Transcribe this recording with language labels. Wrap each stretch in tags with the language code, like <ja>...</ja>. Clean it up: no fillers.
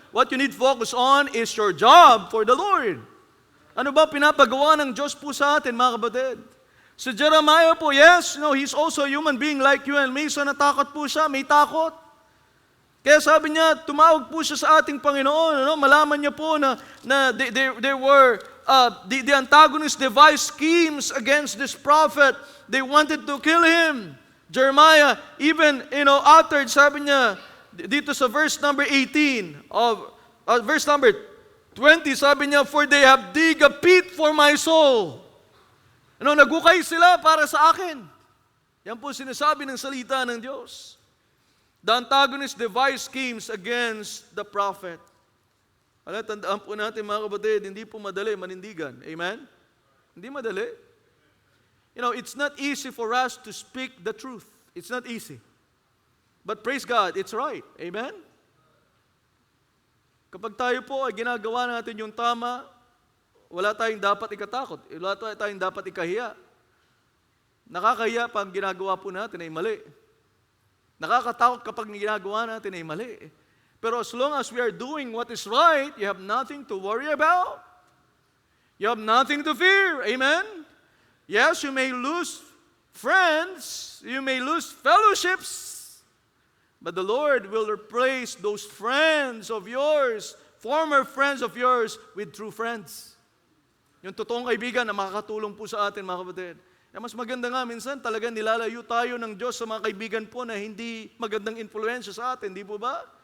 <en>What you need to focus on is your job for the Lord.</en> <tl>Ano ba pinapagawa ng Diyos po sa atin, mga kapatid?</tl> <en>Si Jeremiah po, yes, he's also a human being like you and me, so</en> <tl>natakot po siya, may takot. Kaya sabi niya, tumawag po siya sa ating Panginoon. Malaman niya po na</tl> <en>they were, the antagonists devised schemes against this prophet. They wanted to kill him. Jeremiah even, uttered,</en> <tl>sabi niya, dito sa verse number 18, verse number 20, sabi niya,</tl> <en>for they have dig a pit for my soul.</en> <tl>Nagukay sila para sa akin. Yan po sinasabi ng salita ng Diyos.</tl> <en>The antagonists devised schemes against the prophet.</en> <tl>Tandaan po natin, mga kapatid, hindi po madali manindigan. Amen? Hindi madali.</tl> <en>It's not easy for us to speak the truth. It's not easy. But praise God, it's right. Amen?</en> <tl>Kapag tayo po ay ginagawa natin yung tama, wala tayong dapat ikatakot. Wala tayong dapat ikahiya. Nakakahiya pag ginagawa po natin ay mali. Nakakatakot kapag ginagawa natin ay mali.</tl> <en>Pero as long as we are doing what is right, you have nothing to worry about. You have nothing to fear. Amen? Yes, you may lose friends. You may lose fellowships. But the Lord will replace those friends of yours, former friends of yours, with true friends.</en> <tl>Yung totoong kaibigan na makakatulong po sa atin, mga kapatid. Mas maganda nga, minsan talagang nilalayo tayo ng Diyos sa mga kaibigan po na hindi magandang influensya sa atin, di po ba?</tl>